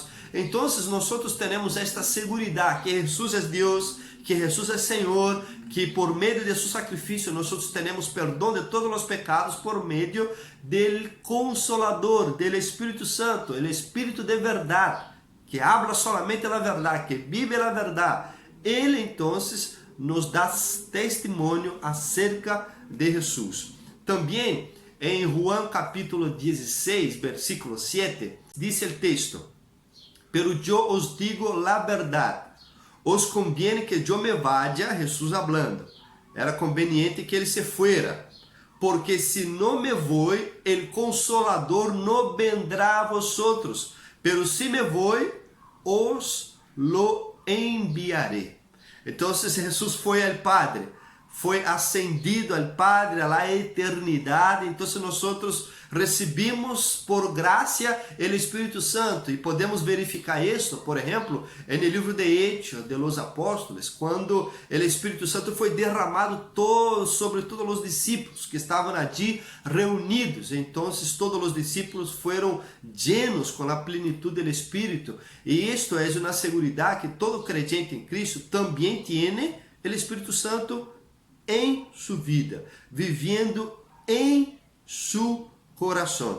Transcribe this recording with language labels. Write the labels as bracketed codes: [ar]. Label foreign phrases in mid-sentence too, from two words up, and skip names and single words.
[pt] Então, nós temos esta segurança que Jesus é Deus, que Jesus é Senhor, que por meio de seu sacrifício nós temos perdão de todos os pecados por meio do Consolador, do Espírito Santo, o Espírito de verdade, que [es] habla solamente [pt] a verdade, que vive a verdade. Ele então nos dá testemunho acerca de Jesus. Também em Juan capítulo 16, versículo 7, diz o texto: [es] Pero yo os digo la verdad, os conviene que yo me vaya, Jesus hablando. [pt] Era conveniente que ele [es] se fuera, [pt] porque se não me vou, [es] el Consolador não vendrá a vosotros, pero si [pt] me vou, [es] os lo enviaré. [pt] Então, Jesus foi ao Padre, foi ascendido ao Padre, à eternidade. Então, nós recebemos por graça o Espírito Santo, e podemos verificar isso, por exemplo, no livro de Hechos de los Apóstolos, quando o Espírito Santo foi derramado sobre todos os discípulos que estavam ali reunidos. Então, todos os discípulos foram llenos com a plenitude do Espírito, e isto é uma segurança que todo crente em Cristo também tem o Espírito Santo em sua vida, vivendo em seu coração.